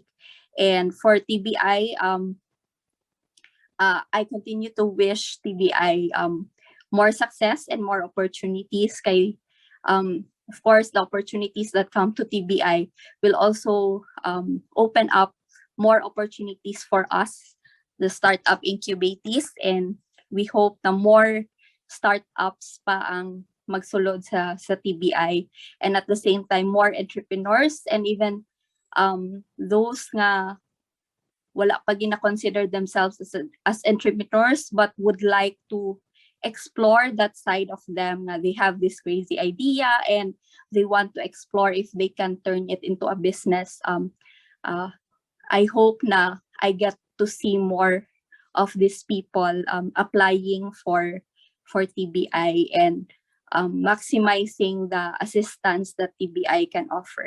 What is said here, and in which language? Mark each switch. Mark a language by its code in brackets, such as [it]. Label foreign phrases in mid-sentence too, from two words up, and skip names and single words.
[en] And for TBI, I continue to wish TBI more success and more opportunities. Kay, of course, the opportunities that come to TBI will also open up more opportunities for us, the startup incubatees, and we hope na more startups [hil] pa ang magsulod sa [en] TBI, and at the same time more entrepreneurs and even those [hil] nga wala pa gina-consider [en] themselves as entrepreneurs but would like to explore that side of them. They have this crazy idea and they want to explore if they can turn it into a business. I hope na I get to see more of these people applying for TBI and maximizing the assistance that TBI can offer.